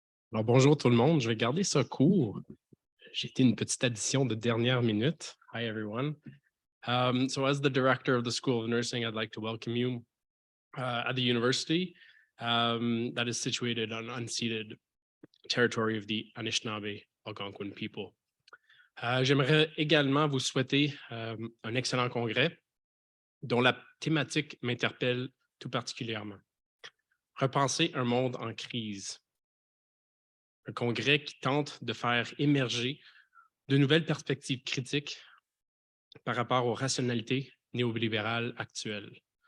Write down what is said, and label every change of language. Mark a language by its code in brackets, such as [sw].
[fr] Alors, bonjour tout le monde, je vais garder ça court. J'ai été une petite addition de dernière minute. [en] Hi, everyone. So as the director of the School of Nursing, I'd like to welcome you at the university that is situated on unceded territory of the Anishinaabe Algonquin people. [fr] J'aimerais également vous souhaiter un excellent congrès dont la thématique m'interpelle tout particulièrement. Repenser un monde en crise. Un congrès qui tente de faire émerger de nouvelles perspectives critiques par rapport aux rationalités néolibérales actuelles.